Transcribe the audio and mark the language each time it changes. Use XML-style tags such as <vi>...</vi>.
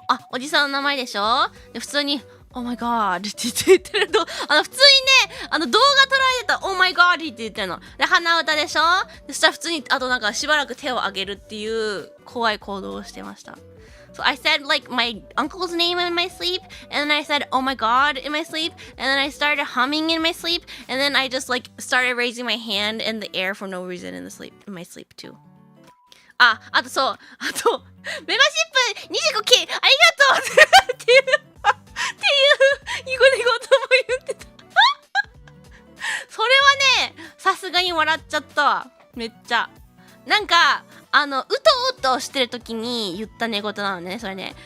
<ja>おじさんの名前でしょ。で普通に</ja> <en>Oh my god</en> <ja>って言ってると、普通にね、動画撮られてた Oh my god って言ってるの。で、鼻歌でしょ。で、そしたら普通に、なんかしばらく手を上げるっていう怖い行動をしてました。</ja> <en>So I said my uncle's name in my sleep, and then I said, oh my god, in my sleep, and then I started humming in my sleep, and then I just started raising my hand in the air for no reason in my sleep too.</en> <ja>あとそう、メンバーシップ25期ありがとうっていうニコニコとも言ってた。それはね、さすがに笑っちゃったわ。めっちゃ。なんか、うとうとしてる時に言った寝言なのね、それね。</ja>